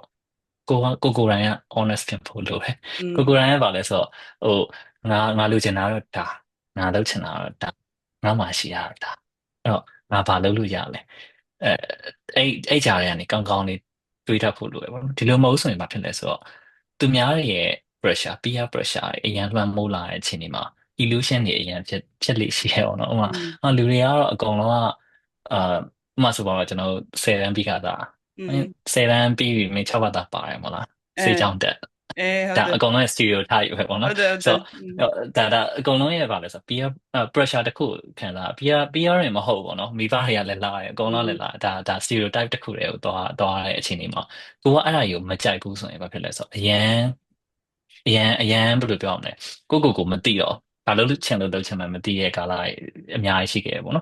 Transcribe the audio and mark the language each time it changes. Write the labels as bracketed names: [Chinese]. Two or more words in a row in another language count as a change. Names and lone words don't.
[Burmese] ကိုယ်တိုင်က honest ဖြစ်ဖို့လိုပဲကိုယ်တိုင်ကပါလဲဆိုတော့ငါလိုချင်တာတော့ဒါငါလုပ်ချင်တာတော့ဒါငါမှရှိရတာအဲ့တော့ငါဘာလုပ်လို့ရလဲအဲအဲ့ကြားထဲကနေကောင်းကောင်းလေးတွေးတတ်ဖို့လိုပဲပေါ့နော်ဒီလိုမဟုတ်ဆိုရင်ဘာဖြစ်လဲဆိုတော့သူများရဲ့ [English] pressure peer pressure [Burmese] အရင်လွှမ်းမိုးလာတဲ့အချိန်ဒီမှာ illusion တွေအရင်ဖြစ်လေရှိရအောင်နော်ဥပမာလူတွေကတော့အကုန်လုံးကဥပမာဆိုပါတော့ကျွန်တော်10တန်းပြီးခါသား 10တန်းပြီးပြီမင်း6ဘာသာပါတယ်မလားစေချောင်းတက်ဒါအကုန်လုံးရဲ့ stereotype ပဲပေါ့နော်ဆိုတော့ဒါအကုန်လုံးရဲ့ပါလဲဆို [English] peer pressure [Burmese] တခုခံစား peer တွေမဟုတ်ဘူးပေါ့နော်မိဘတွေကလည်းလာတယ်အကုန်လုံးလည်းလာဒါ stereotype တခုတည်းကိုသွားတဲ့အချိန်ဒီမှာကိုကအဲ့ဒါကြီးကိုမကြိုက်ဘူးဆိုရင်ဘာဖြစ်လဲဆိုတော့အရန်ဘယ်လိုပြောရမလဲကိုမသိတော့ဘာလို့ချင်လို့လုပ်ချင်မှမသိတဲ့ကာလအများကြီးရှိခဲ့တယ်ပေါ့နော်